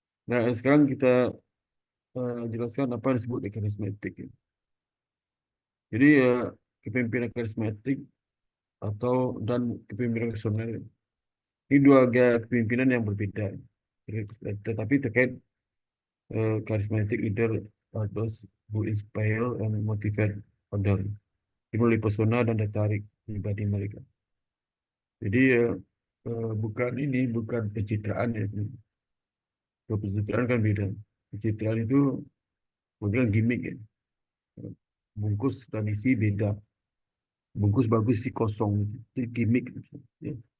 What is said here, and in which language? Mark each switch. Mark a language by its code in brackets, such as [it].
[id] Nah, sekarang kita jelaskan apa yang disebut karismatik. Ya. Jadi kepemimpinan karismatik atau dan kepemimpinan visioner. Ini dua gaya kepemimpinan yang berbeda. Tetapi terkait [en] charismatic leader are those who inspire and motivate others. [id] Dimulai pesona dan daya tarik pribadi mereka. Jadi bukan ini, bukan pencitraan ya. Kalau pencitraan kan beda. Pencitraan itu bukan gimmick ya. Bungkus dan isi beda. Bungkus bagus isi kosong. Itu gimmick. Ya.